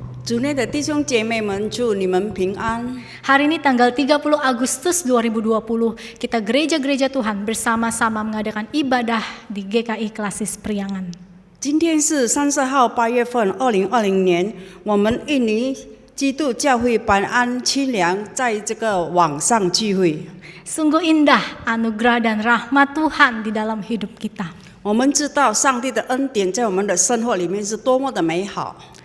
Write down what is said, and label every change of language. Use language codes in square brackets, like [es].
[zh] 主内的弟兄姐妹们，祝你们平安。 [id] Hari ini tanggal 30 Agustus 2020, kita gereja-gereja Tuhan bersama-sama mengadakan ibadah di GKI Klasis Priangan. [zh] 今天是30号8月份2020年，我们印尼基督教会板安清凉在这个网上聚会。 [id] Sungguh indah anugerah dan rahmat Tuhan di dalam hidup kita. [zh] 我们知道上帝的恩典在我们的生活里面是多么的美好。